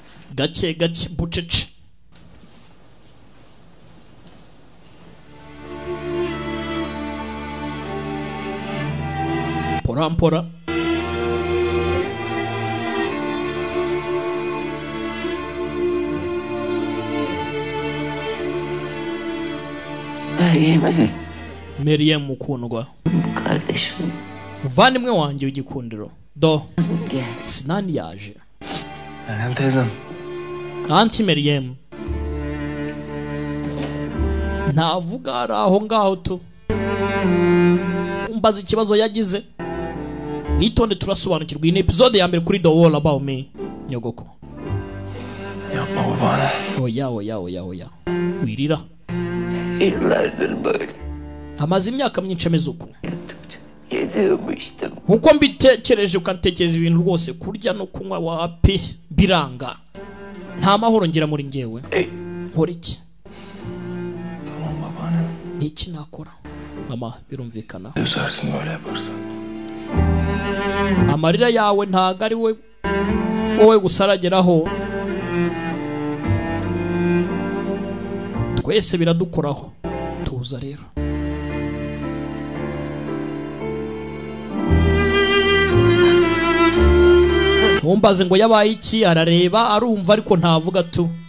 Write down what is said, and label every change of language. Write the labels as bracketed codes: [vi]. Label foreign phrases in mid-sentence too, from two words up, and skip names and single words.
[rw] gake gake bucece. Pora Meryem mukundwa, [tr] kardeşim, [rw] muvandimwe wanjye w'igikundiro. Do Sinani yaje. [tr] Meryem teyzem. [rw] Anti Meryem ntavuga ari aho ngaho tu. Umbaza ikibazo yagize, nitonde turasobanukirwa. Iyi ni episode ya mbere kuri The All About Me. Nyogoko, [tr] yapma babana. [rw] Oya wirira. [tr] Yıllardır böyle [rw] Amaze imyaka myinshi ameze uku. [tr] yazılmıştım. [rw] Nkuko mbitekereje ukantekereza ibintu rwose, kurya no kunywa wapi biranga. Nta mahoro ngira muri njyewe. Nkora iki? [tr] Tamam babaannem. [rw] Niki nakora? Ama birumvikana. [tr] Üzersin böyle yaparsan. [rw] Amarira yawe ntago ari wowe gusarageraho. Twese biradukoraho. Tuza rero. Ntumbaze ngo yabaye iki, arareba arumva ariko ntavuga tu.